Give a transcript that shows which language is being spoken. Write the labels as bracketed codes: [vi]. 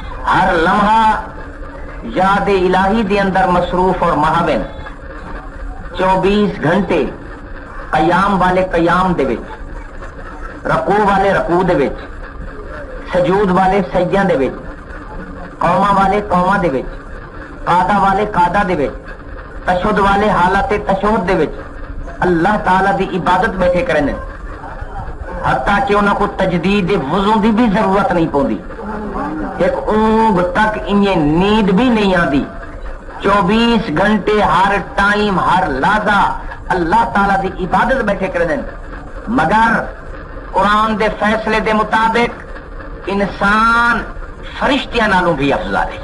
[pa] ہر لمحہ یاد الہی دے اندر مصروف اور مہاون. 24 گھنٹے قیام والے قیام دے وچ, رکوع والے رکوع دے وچ, سجود والے سجدیاں دے وچ, قوما والے قوما دے وچ, قادا والے قادا دے وچ, تشہد والے حالت تشہد دے وچ اللہ تعالی دی عبادت بیٹھے کرنے, حتیٰ کہ انہاں کو تجدید وضو دی بھی ضرورت نہیں پوندی. [ur] ایک اونگ تک انہیں نیند بھی نہیں آتی. [pa] 24 گھنٹے ہر ٹائم ہر لحظہ اللہ تعالی دی عبادت بیٹھے کرنے. مگر قرآن دے فیصلے دے مطابق انسان فرشتیاں نالوں بھی افضل ہے.